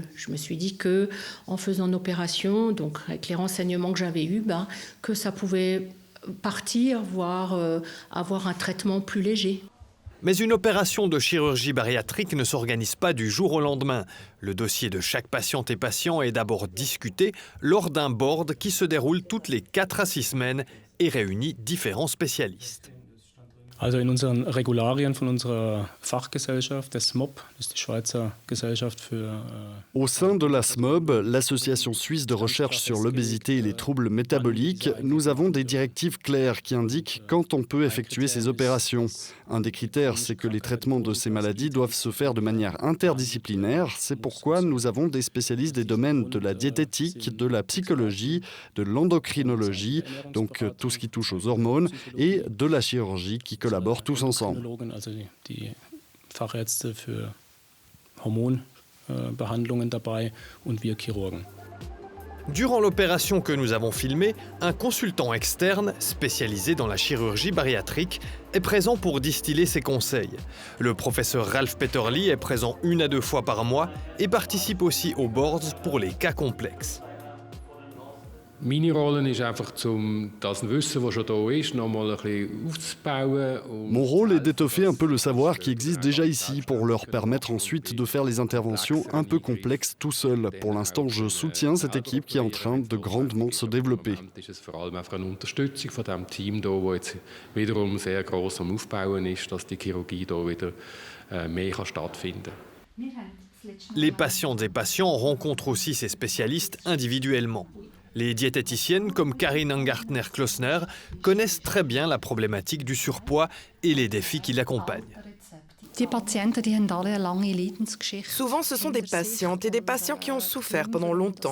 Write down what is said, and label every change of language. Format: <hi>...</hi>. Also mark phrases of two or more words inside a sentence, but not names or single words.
<fr>Je me suis dit que en faisant une opération, donc avec les renseignements que j'avais eus, que ça pouvait partir, voire avoir un traitement plus léger. Mais une opération de chirurgie bariatrique ne s'organise pas du jour au lendemain. Le dossier de chaque patiente et patient est d'abord discuté lors d'un board qui se déroule toutes les 4 à 6 semaines et réunit différents spécialistes.</fr> <de>Also in unseren Regularien von unserer Fachgesellschaft, der SMOB, das ist die Schweizer Gesellschaft für...</de> <fr>Au sein de la SMOB, l'association suisse de recherche sur l'obésité et les troubles métaboliques, nous avons des directives claires qui indiquent quand on peut effectuer ces opérations. Un des critères, c'est que les traitements de ces maladies doivent se faire de manière interdisciplinaire. C'est pourquoi nous avons des spécialistes des domaines de la diététique, de la psychologie, de l'endocrinologie, donc tout ce qui touche aux hormones, et de la chirurgie qui collaborent tous ensemble.</fr> <de>Also die Fachärzte für Hormonbehandlungen dabei und wir Chirurgen.</de> <fr>Durant l'opération que nous avons filmée, un consultant externe, spécialisé dans la chirurgie bariatrique, est présent pour distiller ses conseils. Le professeur Ralph Peterli est présent 1 à 2 fois par mois et participe aussi aux boards pour les cas complexes.</fr> <de>Meine Rolle ist einfach, das Wissen, das schon da ist, noch mal ein bisschen aufzubauen.</de> <fr>Mon rôle est d'étoffer un peu le savoir qui existe déjà ici pour leur permettre ensuite de faire les interventions un peu complexes tout seul. Pour l'instant, je soutiens cette équipe qui est en train de grandement se développer.</fr> <de>Es ist vor allem einfach eine Unterstützung von diesem Team hier, das jetzt wiederum sehr gross am Aufbauen ist, dass die Chirurgie hier wieder mehr stattfinden kann.</de> <fr>Les patientes et patients rencontrent aussi ces spécialistes individuellement. Les diététiciennes comme Karin Angartner-Klosner connaissent très bien la problématique du surpoids et les défis qui l'accompagnent. Souvent, ce sont des patientes et des patients qui ont souffert pendant longtemps.</fr>